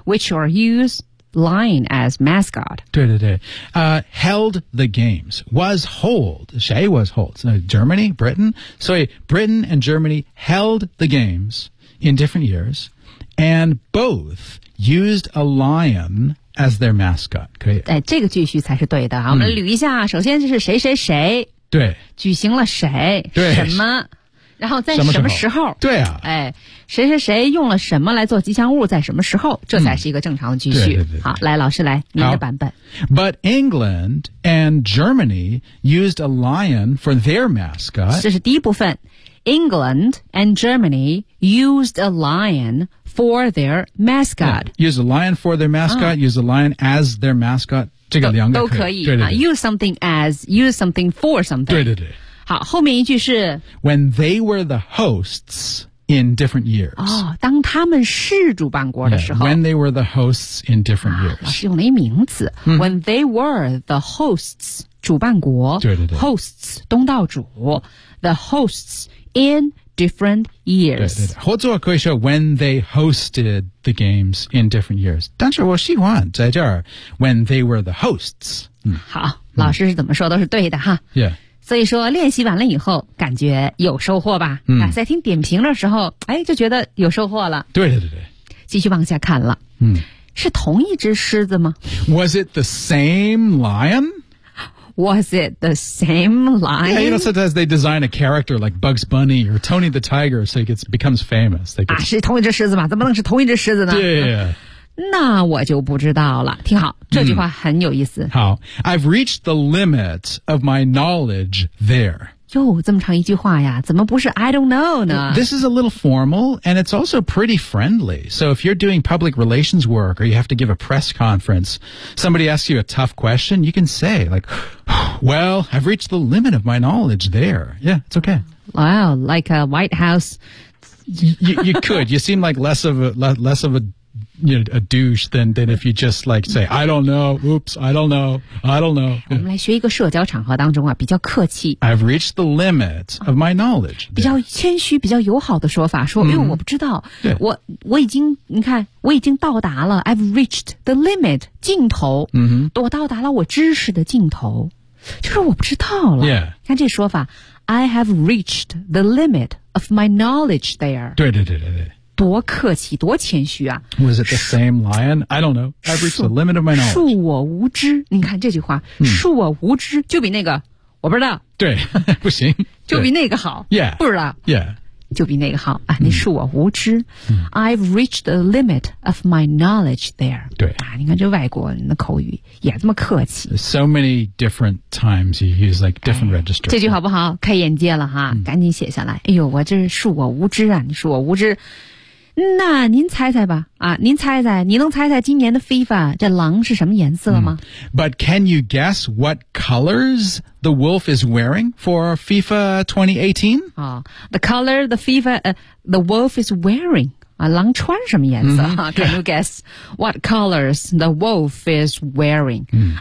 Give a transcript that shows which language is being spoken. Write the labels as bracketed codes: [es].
[en] which are used... Lion as mascot. 对对对、held the games. Was hold. 谁 was hold? Germany? Britain? So Britain and Germany held the games in different years and both used a lion as their mascot. [zh] 可以、这个句序才是对的、嗯、我们捋一下首先就是谁谁谁对举行了谁对什么然后在什么时候对啊谁谁谁用了什么来做吉祥物在什么时候这才是一个正常的句序、嗯、对对对对好来老师来您的版本 [en] But England and Germany used a lion for their mascot [zh] 这是第一部分 [en] England and Germany used a lionfor their mascot、 yeah, use a lion for their mascot、 [zh] 啊、 [en] use a lion as their mascot [zh] 这个两个都可以对对对、 [en] use something as use something for something [zh] 对对对好后面一句是 [en] When they were the hosts in different years、 [zh] 哦、当他们是主办国的时候 [en] yeah, When they were the hosts in different years、 [zh] 啊、老师用了一名词、嗯、 [en] When they were the hosts 主办国 [zh] 对对对 [en] Hosts 东道主 The hosts in different years [zh] 对对对合作可以说 [en] When they hosted the games in different years [zh] 但是我喜欢在这儿 [en] When they were the hosts、 [zh] 嗯、好老师是怎么说、嗯、都是对的哈 [en] Yeah [zh] 所以说练习完了以后感觉有收获吧、嗯、在听点评的时候就觉得有收获了对对对对继续往下看了、嗯、是同一只狮子吗 [en] Was it the same lion? Was it the same lion? Yeah, you know, sometimes they design a character like Bugs Bunny or Tony the Tiger so it becomes famous they get... [zh] 是同一只狮子吗怎么能是同一只狮子呢 [en] yeah, yeah, yeah. [zh] 那我就不知道了听好这句话很有意思、 [en] 嗯、好 I've reached the limit of my knowledge there [zh] 哟这么长一句话呀怎么不是 [en] I don't know [zh] 呢 [en] This is a little formal and it's also pretty friendly So if you're doing public relations work or you have to give a press conference somebody asks you a tough question you can say like Well I've reached the limit of my knowledge there Yeah it's okay Wow like a White House you could you seem like less of aYou know, a douche than if you just like say, I don't know, oops, I don't know, I don't know.、 Yeah. [zh] 我们来学一个社交场合当中啊比较客气。 [en] I've reached the limit of my knowledge.、 [zh] 啊、比较谦虚比较友好的说法说、mm-hmm. 因为我不知道、 [en] yeah. [zh] 我已经你看我已经到达了 [en] I've reached the limit, [zh] 尽头、 [en] mm-hmm. [zh] 我到达了我知识的尽头就是我不知道了。 [en] Yeah. [zh] 看这说法 [en] I have reached the limit of my knowledge there. [zh] 对对对对对。多客气多谦虚啊。 [en] Was it the same lion? I don't know. I've reached the limit of my knowledge. [zh] 恕我无知，你看这句话，恕我无知，就比那个我不知道。对，不行。就比那个好。 [en] Yeah. [zh] 不知道。 [en] Yeah. [zh] 就比那个好、啊、你恕我无知、嗯、 [en] I've reached the limit of my knowledge there [zh] 对、啊、你看这外国人的口语也这么客气 [en] So many different times you use like different、 [zh] 哎、 [en] registers [zh] 这句好不好开眼界了哈、嗯、赶紧写下来哎呦我这是恕我无知啊你恕我无知那您猜猜吧啊，您猜猜你能猜猜今年的 FIFA 这狼是什么颜色吗、嗯、 [en] But can you guess what colors the wolf is wearing for FIFA 2018?、哦、the color the FIFA、the wolf is wearing、 [zh] 啊、狼穿什么颜色、 [en] 嗯、Can you guess what colors the wolf is wearing?、 [zh] 嗯